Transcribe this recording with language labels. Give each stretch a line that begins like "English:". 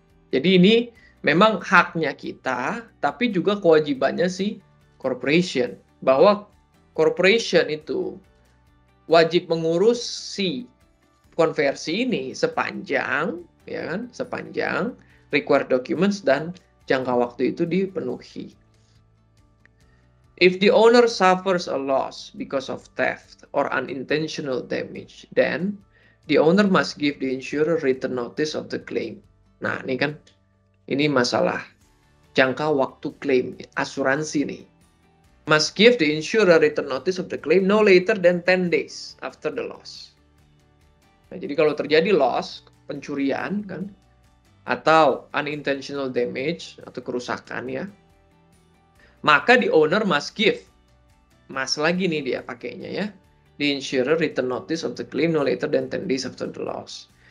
Indonesian: Jadi ini memang haknya kita, tapi juga kewajibannya si corporation. Bahwa corporation itu wajib mengurus si konversi ini sepanjang, ya kan, sepanjang required documents dan jangka waktu itu dipenuhi.
English: If the owner suffers a loss because of theft or unintentional damage, then the owner must give the insurer written notice of the claim.
Indonesian: Nah, ini kan, ini masalah jangka waktu klaim asuransi nih.
English: Must give the insurer written notice of the claim no later than 10 days after the loss.
Indonesian: Nah, jadi kalau terjadi loss, pencurian kan, atau unintentional damage atau kerusakan ya, maka
English: the owner must give,
Indonesian: lagi nih dia pakainya ya,
English: the insurer written notice of the claim no later than 10 days after the loss.